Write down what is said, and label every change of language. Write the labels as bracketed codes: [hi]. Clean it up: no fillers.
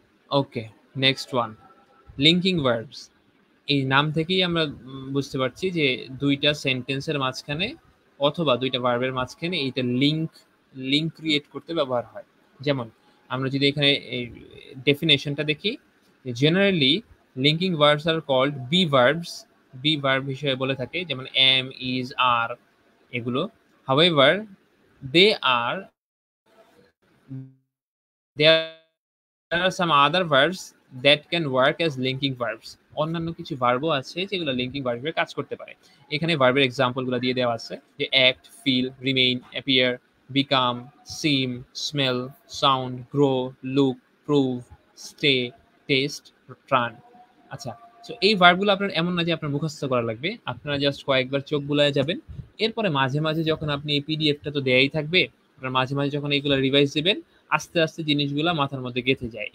[bn] ওকে, next one, linking verbs. এই নাম থেকেই আমরা বুঝতে পারছি যে দুইটা সেন্টেন্সের মাঝখানে অথবা দুইটা ভার্বের মাঝখানে এইটা লিঙ্ক ক্রিয়েট করতে ব্যবহার হয়। যেমন আমরা যদি এখানে ডেফিনেশনটা দেখি, [en] generally linking verbs are called be verbs, [bn] be verb হিসেবে বলে থাকে, যেমন এম, ইজ, আর এগুলো। [en] However they are there are some other verbs that can work as linking verbs। [bn] অন্যান্য কিছু ভার্বও আছে যেগুলো লিঙ্কিং ভার্ব হিসেবে কাজ করতে পারে। এখানে ভার্বের এক্সাম্পলগুলো দিয়ে দেওয়া আছে যে act, feel, remain, appear, become, সিম, smell, sound, grow, look, prove, stay, test, ট্রান। আচ্ছা, সো এই ভার্বগুলো আপনার এমন না যে আপনার মুখস্থ করা লাগবে, আপনারা জাস্ট কয়েকবার চোখ বুলায় যাবেন, এরপরে মাঝে মাঝে যখন আপনি এই পিডিএফটা তো দেয়াই থাকবে, আপনার মাঝে মাঝে যখন এইগুলো রিভাইজ দিবেন আস্তে আস্তে জিনিসগুলো মাথার মধ্যে গেঁথে যায়।